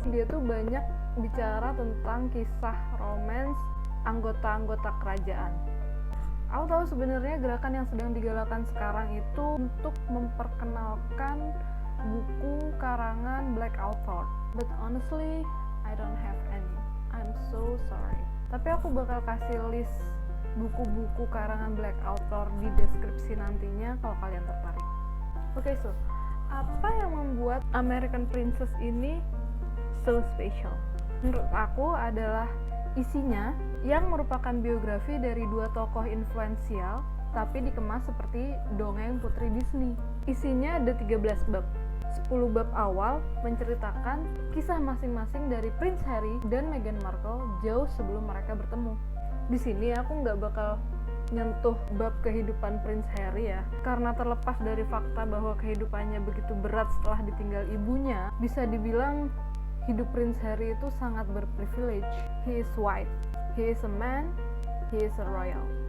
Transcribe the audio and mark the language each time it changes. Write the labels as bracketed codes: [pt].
[id] Dia tuh banyak bicara tentang kisah romance anggota-anggota kerajaan. Aku tahu sebenarnya gerakan yang sedang digalakan sekarang itu untuk memperkenalkan buku karangan Black author. [en] But honestly, I don't have any. I'm so sorry. [id] Tapi aku bakal kasih list buku-buku karangan Black author di deskripsi nantinya kalau kalian tertarik. Oke, so apa yang membuat American Princess ini [en] so special? [id] Menurut aku adalah isinya yang merupakan biografi dari dua tokoh influensial tapi dikemas seperti dongeng putri Disney. Isinya ada 13 bab. 10 bab awal menceritakan kisah masing-masing dari Prince Harry dan Meghan Markle jauh sebelum mereka bertemu. Di sini aku nggak bakal nyentuh bab kehidupan Prince Harry ya, karena terlepas dari fakta bahwa kehidupannya begitu berat setelah ditinggal ibunya, bisa dibilang hidup Prince Harry itu sangat berprivilege. [en] He is white, he is a man, he is a royal.